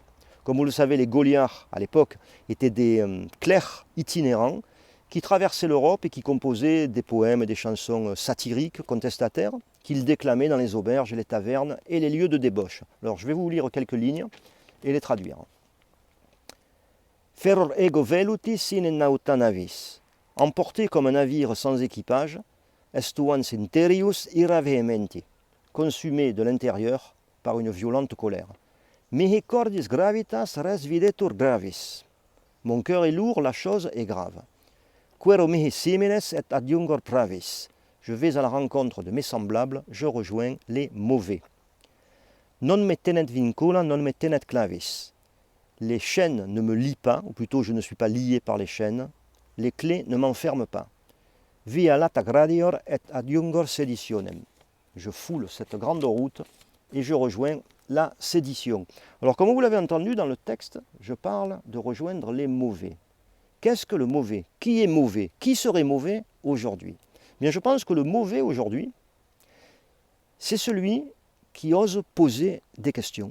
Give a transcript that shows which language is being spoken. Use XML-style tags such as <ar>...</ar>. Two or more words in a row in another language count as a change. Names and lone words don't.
<fr>Comme vous le savez, les gauliards, à l'époque, étaient des clercs itinérants qui traversaient l'Europe et qui composaient des poèmes et des chansons satiriques, contestataires, qu'ils déclamaient dans les auberges, les tavernes et les lieux de débauche. Alors, je vais vous lire quelques lignes et les traduire.</fr> <la>Feror ego veluti sine nauta navis.</la> <fr>Emporté comme un navire sans équipage,</fr> <la>estuans interius ira vehementi.</la> <fr>Consumé de l'intérieur par une violente colère.</fr> <la>Mihi cordis gravitas res videtur gravis.</la> <fr>Mon cœur est lourd, la chose est grave.</fr> <la>Quero mihi similes et adiungor pravis.</la> <fr>Je vais à la rencontre de mes semblables, je rejoins les mauvais.</fr> <la>Non me tenet vincula, non me tenet clavis.</la> <fr>Les chaînes ne me lient pas, ou plutôt je ne suis pas lié par les chaînes. Les clés ne m'enferment pas.</fr> <la>Via lata gradior et adiungor seditionem.</la> <fr>Je foule cette grande route et je rejoins la sédition. Alors comme vous l'avez entendu dans le texte, je parle de rejoindre les mauvais. Qu'est-ce que le mauvais? Qui est mauvais? Qui serait mauvais aujourd'hui? Bien, je pense que le mauvais aujourd'hui, c'est celui qui ose poser des questions.</fr>